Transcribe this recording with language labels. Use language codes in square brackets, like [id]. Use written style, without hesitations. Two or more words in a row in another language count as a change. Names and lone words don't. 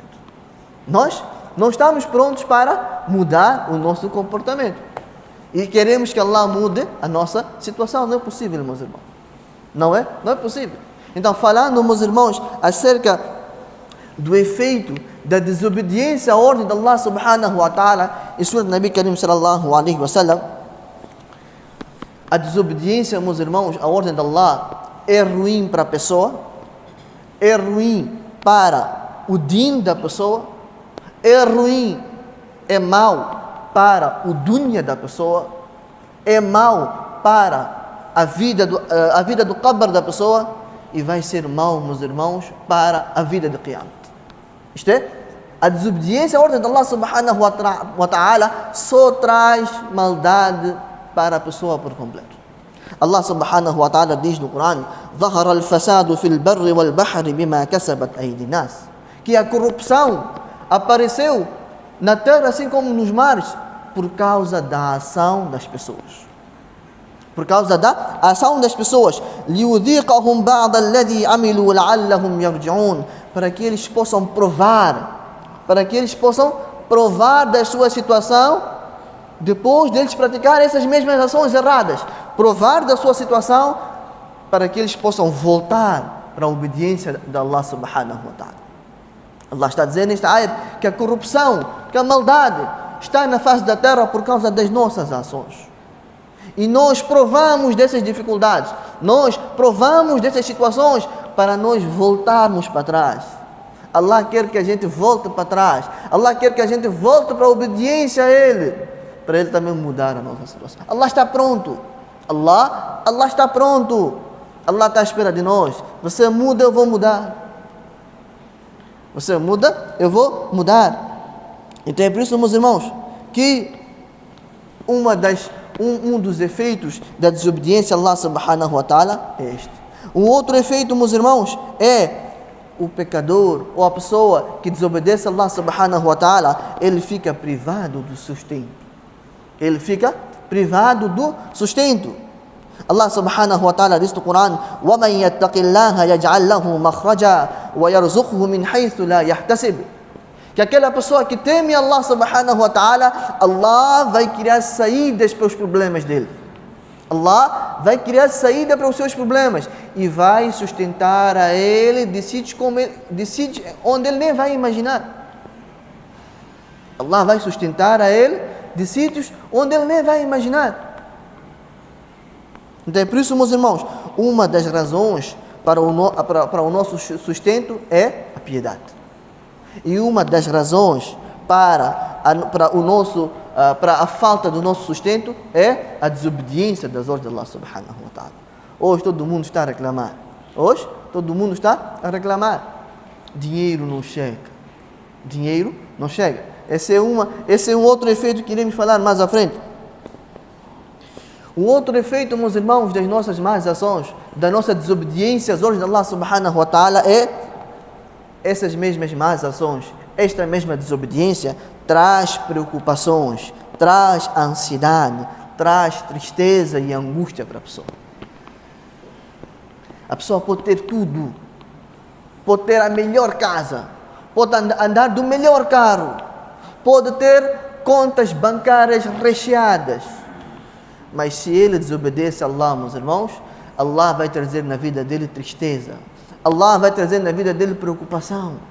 [pt] Nós não estamos prontos para mudar o nosso comportamento. E queremos que Allah mude a nossa situação. Não é possível, meus irmãos. Não é possível. Então, falando, meus irmãos, acerca do efeito da desobediência à ordem de Allah [ar] سبحانه وتعالى, [pt] e Surah [ar] نبي كريم صلى الله عليه وسلم, [pt] a desobediência, meus irmãos, à ordem de Allah é ruim para a pessoa, é ruim para o din da pessoa, é ruim, é mau para o dunya da pessoa, é mau para a vida do qabr da pessoa, e vai ser mau, meus irmãos, para a vida de Qiyamah. Isto é, a desobediência à ordem de Allah [ar] سبحانه وتعالى [pt] só traz maldade para a pessoa por completo. Allah [ar] سبحانه وتعالى [pt] diz no Corão: [ar] ظهر الفساد في البر والبحر بما كسبت أيدي الناس, [pt] que a corrupção apareceu na terra assim como nos mares por causa da ação das pessoas. Por causa da ação das pessoas. [ar] ليذيقهم بعض الذي عملوا لعلهم يرجعون, [pt] para que eles possam provar, da sua situação depois deles praticarem essas mesmas ações erradas, provar da sua situação para que eles possam voltar para a obediência de Allah [ar] سبحانه وتعالى. [pt] Allah está dizendo nesta ayat que a corrupção, que a maldade está na face da terra por causa das nossas ações. E nós provamos dessas dificuldades, nós provamos dessas situações para nós voltarmos para trás. Allah quer que a gente volte para trás. Allah quer que a gente volte para a obediência a Ele, para Ele também mudar a nossa situação. Allah está pronto. Allah está pronto. Allah está à espera de nós. Você muda, eu vou mudar. Você muda, eu vou mudar. Então é por isso, meus irmãos, que um dos efeitos da desobediência a Allah [ar] سبحانه وتعالى [pt] é este. Um outro efeito, meus irmãos, é o pecador ou a pessoa que desobedece a Allah [ar] سبحانه وتعالى, [pt] ele fica privado do sustento. Ele fica privado do sustento. Allah [ar] سبحانه وتعالى [pt] diz no Corão: [ar] وَمَنْ يَتَّقِ اللَّهَ يَجْعَلْ لَهُ مَخْرَجًا وَيَرْزُقْهُ مِنْ حَيْثُ لَا يَحْتَسِبُ, [pt] que aquela pessoa que teme Allah [ar] سبحانه وتعالى, [pt] Allah vai criar saídas para os problemas dele. Allah vai criar saída para os seus problemas e vai sustentar a ele de sítios onde ele nem vai imaginar. Allah vai sustentar a ele de sítios onde ele nem vai imaginar. Então é por isso, meus irmãos, uma das razões para o nosso sustento é a piedade. E uma das razões para a falta do nosso sustento é a desobediência das ordens de Allah [ar] سبحانه وتعالى. [pt] Hoje todo mundo está a reclamar. Dinheiro não chega. Esse é um outro efeito que iremos falar mais à frente. Um outro efeito, meus irmãos, das nossas más ações, da nossa desobediência às ordens de Allah [ar] سبحانه وتعالى [pt] é essas mesmas más ações, esta mesma desobediência traz preocupações, traz ansiedade, traz tristeza e angústia para a pessoa. A pessoa pode ter tudo, pode ter a melhor casa, pode andar do melhor carro, pode ter contas bancárias recheadas, mas se ele desobedece a Allah, meus irmãos, Allah vai trazer na vida dele tristeza, Allah vai trazer na vida dele preocupação.